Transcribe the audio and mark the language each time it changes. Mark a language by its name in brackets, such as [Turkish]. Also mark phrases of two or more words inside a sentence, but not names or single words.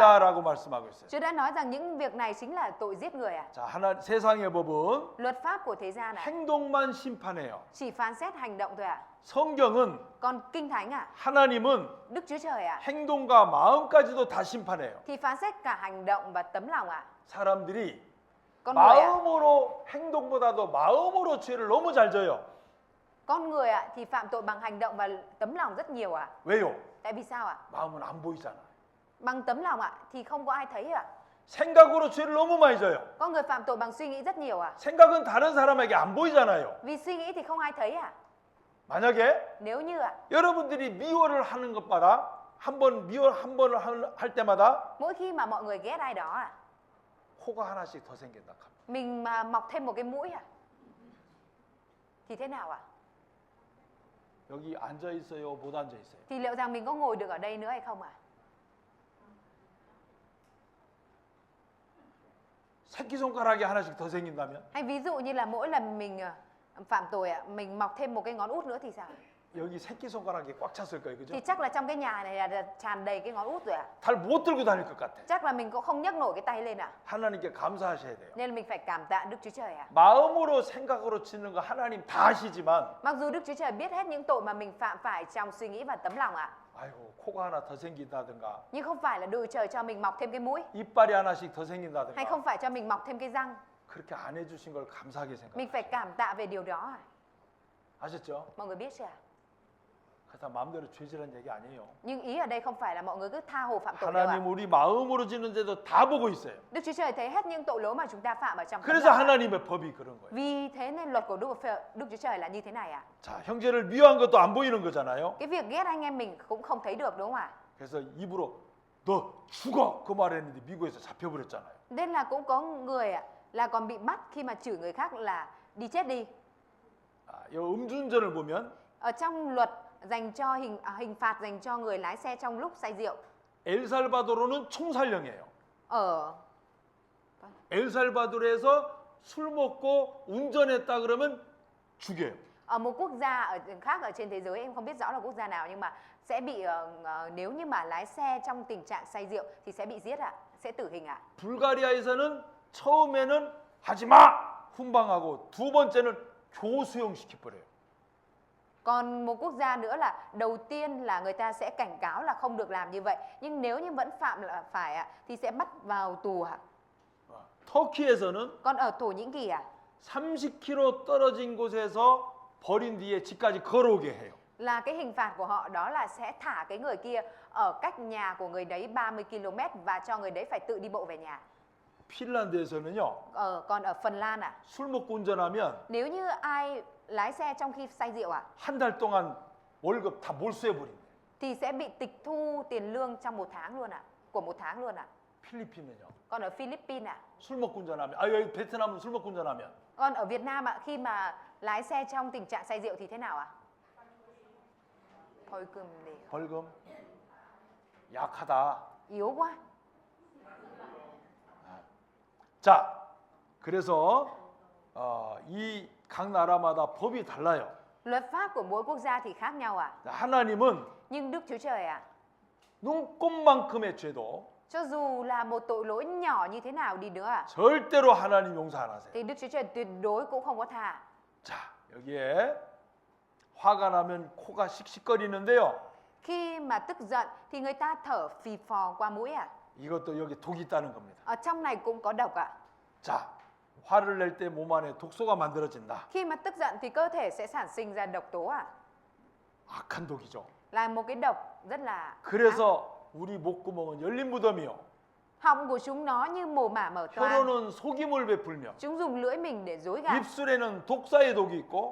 [Korean] 살인이다라고 말씀하고 있어요. [Vietnamese] Chúa đã nói rằng những việc này chính là tội giết người ạ. [Korean] 자, 세상의 법은 [Vietnamese] Luật pháp của thế gian ạ, [Korean] 행동만 심판해요. [Vietnamese] chỉ phán xét hành động thôi ạ. [Korean] 성경은 [Vietnamese] Còn Kinh Thánh ạ, [Korean] 하나님은 [Vietnamese] Đức Chúa Trời ạ, [Korean] 행동과 마음까지도 다 심판해요. [Vietnamese] thì phán xét cả hành động và tấm lòng ạ. [Korean] 사람들이 [Vietnamese] Con người ạ, [Korean] 마음으로 행동보다도 마음으로 죄를 너무 잘 져요. [Vietnamese] con người ạ thì phạm tội bằng hành động và tấm lòng rất nhiều ạ. [Korean] 왜요? [Vietnamese] Tại vì sao ạ? [Korean] 마음은 안 보이잖아. [Vietnamese] Bằng tấm lòng ạ thì không có ai thấy ạ. [Korean] 생각으로 죄를 너무 많이 져요. [Vietnamese] Con người phạm tội bằng suy nghĩ rất nhiều ạ. [Korean] 생각은 다른 사람에게 안 보이잖아요. [Vietnamese] Vì suy nghĩ thì không ai thấy ạ. [Korean] 만약에 [Vietnamese] Nếu như ạ, [Korean] 여러분들이 미워를 하는 것마다 미워 한 번을 할 때마다 [Vietnamese] mỗi khi mà mọi người ghét ai đó ạ, [Korean] 코가 하나씩 더 생긴다. [Vietnamese] mình mà mọc thêm một cái mũi ạ, thì thế nào ạ? [Korean] 여기 앉아 있어요, 못 앉아 있어요? [Vietnamese] Thì liệu rằng mình có ngồi được ở đây nữa hay không ạ? [Korean] 새끼손가락이 하나씩 더 생긴다면 [Vietnamese] Hay ví dụ như là mỗi lần mình phạm tội ạ, mình mọc thêm một cái ngón út nữa thì sao? [Korean] 여기 새끼손가락이 꽉 찼을 거예요, 그죠? [Vietnamese] Thì chắc là trong cái nhà này là tràn đầy cái ngón út rồi ạ. [Korean] 잘 못 들고 다닐 것 같아. [Vietnamese] Chắc là mình cũng không nhấc nổi cái tay lên ạ. [Korean] 하나님께 감사하셔야 돼요. [Vietnamese] Nên là mình phải cảm tạ Đức Chúa Trời ạ. [Korean] 마음으로 생각으로 짓는 거 하나님 다 아시지만 [Vietnamese] Mặc dù Đức Chúa Trời biết hết những tội mà mình phạm phải trong suy nghĩ và tấm lòng ạ, [Korean] 아이고 코가 하나 더 생긴다든가 [Vietnamese] nhưng không phải là Đức Chúa Trời cho mình mọc thêm cái mũi, [Korean] 이빨이 하나씩 더 [Vietnamese] hay [Korean] 생긴다든가 [Vietnamese] không phải cho mình mọc thêm cái răng. [Korean] 그렇게 안 해주신 걸 감사하게 생각. [Vietnamese] Mình phải cảm tạ về điều đó ạ. [Korean] 아셨죠? [Vietnamese] Mọi người biết chưa ạ? [Korean] 그렇다 마음대로 죄질한 얘기 아니에요. [Vietnamese] Nhưng ý ở đây không phải là mọi người cứ tha hồ phạm tội đâu ạ. [Korean] 하나님 우리 마음으로 짓는 죄도 다 보고 있어요. [Vietnamese] Đức Chúa Trời thấy hết những tội lỗi mà chúng ta phạm ở trong tấm [Korean] 그래서 [Vietnamese] lòng ạ. [Korean] 하나님의 법이 그런 거예요. [Vietnamese] Vì thế nên luật của Đức Chúa Trời là như thế này ạ. [Korean] 자, 형제를 미워한 것도 안 보이는 거잖아요. [Vietnamese] Cái việc ghét anh em mình cũng không thấy được, đúng không ạ? [Korean] 그래서 입으로 너 죽어 그 말했는데 미국에서 잡혀버렸잖아요. [Vietnamese] Nên là cũng có người ạ là còn bị bắt khi mà chửi người khác là đi chết đi. [Korean] 아, 이 음주운전을 보면 [Vietnamese] Ở trong luật dành cho hình phạt dành cho người lái xe trong lúc say rượu [Korean] 엘살바도르는 총살령이에요. [Vietnamese] ở [Korean] 엘살바도르에서 술 먹고 운전했다 그러면 죽여요. [Vietnamese] ở một quốc gia khác ở trên thế giới, em không biết rõ là quốc gia nào, nhưng mà sẽ bị nếu như mà lái xe trong tình trạng say rượu thì sẽ bị giết ạ, sẽ tử hình ạ. [Korean] 불가리아에서는 처음에는 하지마 훈방하고 두 번째는 교수형 시켜버려요. [Vietnamese] Còn một quốc gia nữa là đầu tiên là người ta sẽ cảnh cáo là không được làm như vậy, nhưng nếu như vẫn phạm là phải ạ thì sẽ bắt vào tù ạ. [Korean] 터키에서는 [Vietnamese] Còn ở Thổ Nhĩ Kỳ ạ [Korean] 30km 떨어진 곳에서 버린 뒤에 집까지 걸어오게 해요. [Vietnamese] là cái hình phạt của họ đó là sẽ thả cái người kia ở cách nhà của người đấy 30 km và cho người đấy phải tự đi bộ về nhà. [Korean] 핀란드에서는요. [Vietnamese] Còn ở Phần Lan ạ, [Korean] 술 먹고 운전하면 [Vietnamese] nếu như ai lái xe trong khi say rượu ạ [Korean] 한 달 동안 월급 다 몰수해버린대요. [Vietnamese] thì sẽ bị tịch thu tiền lương trong một tháng luôn ạ, của một tháng luôn ạ. [Korean] 필리핀은요. [Vietnamese] Còn ở Philippines ạ, [Korean] 술 먹고 운전하면 여기 베트남은 술 먹고 운전하면 [Vietnamese] còn ở Việt Nam ạ, khi mà lái xe trong tình trạng say rượu thì thế nào ạ? [Korean] 벌금 약하다. [Vietnamese] Yếu quá. [Korean] 자, 그래서 이 각 나라마다 법이 달라요. [Vietnamese] Luật pháp của mỗi quốc gia thì khác nhau ạ. [Korean] 하나님은 [Vietnamese] Nhưng Đức Chúa Trời ạ, [Korean] 눈꼽만큼의 죄도 [Vietnamese] cho dù là một tội lỗi nhỏ như thế nào đi nữa ạ, [Korean] 절대로 하나님 용서 안 하세요. [Vietnamese] thì Đức Chúa Trời tuyệt đối cũng không có tha. [Korean] 자, 여기에 화가 나면 코가 씩씩거리는데요. [Vietnamese] Khi mà tức giận thì người ta thở phì phò qua mũi ạ. [Korean] 이것도 여기 독이 있다는 겁니다. [Vietnamese] Ở trong này cũng có độc ạ. [Korean] 자, 화를 낼 때 몸 안에 독소가 만들어진다. [Vietnamese] Khi mà tức giận thì cơ thể sẽ sản sinh ra độc tố ạ. [Korean] 악한 독이죠. [Vietnamese] Là một cái độc rất là ác. [Korean] 그래서 우리 목구멍은 열린 무덤이요. [Vietnamese] Họng của chúng nó như mồ mả mở toang. [Korean] 혀로는 속임을 베풀며 [Vietnamese] Chúng dùng lưỡi mình để dối gạt. [Korean] 입술에는 독사의 독이 있고